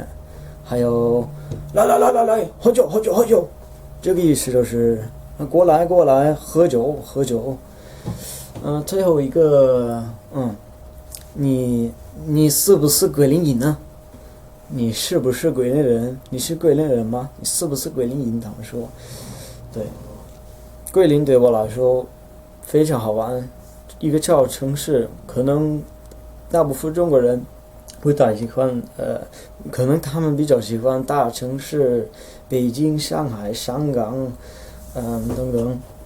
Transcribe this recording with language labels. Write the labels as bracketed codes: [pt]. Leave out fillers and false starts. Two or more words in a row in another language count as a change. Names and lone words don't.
[zh] 還有來喝酒，這個意思就是過來喝酒。最後一個，你是不是桂林人呢？你是不是桂林人？你是桂林人嗎？你是不是桂林人？他們說，對，桂林對我來說非常好玩，一個小城市，可能大部分中國人不太喜歡，可能他們比較喜歡大城市，北京、上海、香港，等等。